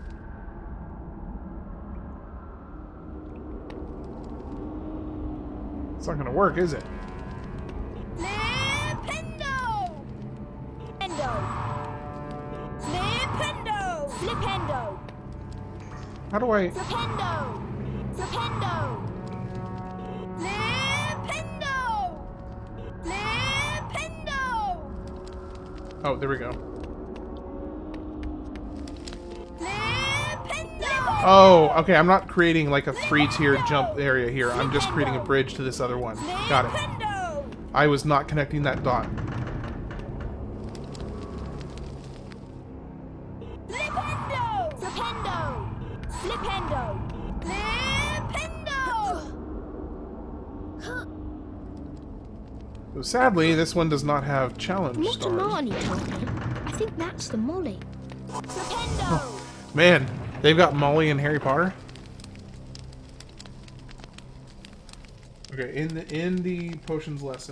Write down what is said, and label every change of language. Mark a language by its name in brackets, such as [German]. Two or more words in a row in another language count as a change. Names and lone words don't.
[English] It's not going to work, is it? Flipendo! Flipendo! Flipendo! How do I... Serpendo! Serpendo! Flipendo! Flipendo! Oh, there we go. Oh, okay, I'm not creating like a 3-tier jump area here. I'm just creating a bridge to this other one. Got it. I was not connecting that dot. Flipendo! Serpendo! Flipendo! Flipendo! So sadly, this one does not have challenge What stars. Marnie told me. I think that's the Molly. Oh, man, they've got Molly and Harry Potter. Okay, in the potions lesson.